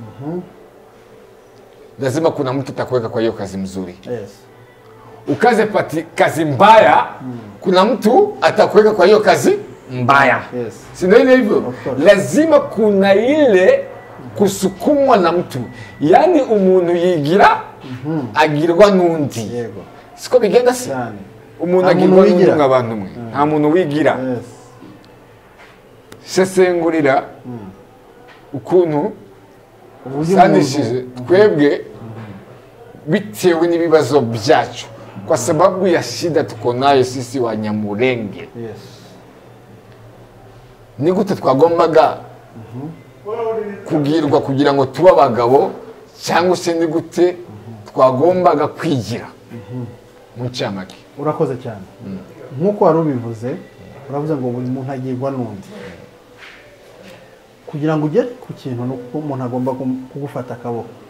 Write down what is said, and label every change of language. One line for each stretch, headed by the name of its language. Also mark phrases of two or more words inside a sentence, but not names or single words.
Swahili: Lazima kuna mtu atakuweka kwa hiyo kazi mzuri.
English: Yes.
Swahili: Ukaze kazi mbaya, kuna mtu atakuweka kwa hiyo kazi mbaya.
English: Yes.
Swahili: Si ndio ile hivyo? Lazima kuna ile kusukumwa na mtu.
Kinyarwanda: Yani umuntu yigira agirwa nundi. Yego. Siko bigenda se? Umuntu agirwa nundi nk'abantu mwe. Nta muntu wigira.
English: Yes.
Kinyarwanda: Sesengurira ukuntu sanishije twebwe bitewe n'ibibazo byacu
Swahili: kwa sababu ya shida tuko nayo sisi Wanyamulenge.
English: Yes.
Kinyarwanda: Ni gute twagombaga kugirwa kugira ngo tuba abagabo cyangwa se ni gute twagombaga kwigira mu cyamake? Urakoze cyane. Nkuko warubivuze, uravuze ngo buri muntu agirwa nundi. Kugira ngo ugere ku kintu nuko umuntu agomba kugufata akaboko.